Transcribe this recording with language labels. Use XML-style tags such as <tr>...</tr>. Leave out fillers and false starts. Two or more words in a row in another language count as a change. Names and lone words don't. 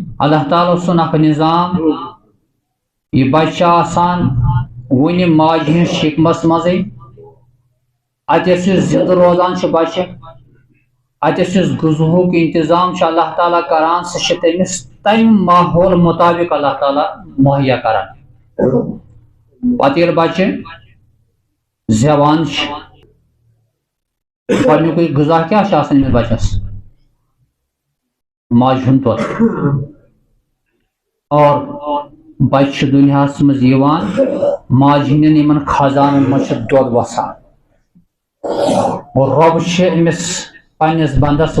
<ks>اللہ تعالیٰ سن اخ نظام یہ بچہ آسان ون ماج ہند شکمس مزے اتس زندہ روزان بچہ اتس غذہک انتظام اللہ تعالیٰ کران سہ تمس تم ماحول مطابق اللہ تعالیٰ مہیا کران پتہ ییٚلہِ بچہ زیوان گۄڈنیُکُے غذا کیٛاہ چھُ آسان أمِس بچس ماجہِ ہُنٛد دۄد اور بچہ دنیاہس منٛز یِوان ماجہِ ہٕنٛدٮ۪ن یِمن خزانن منٛز چھُ دۄد وسان اور رۄب چھُ أمِس پننِس بندس</ks>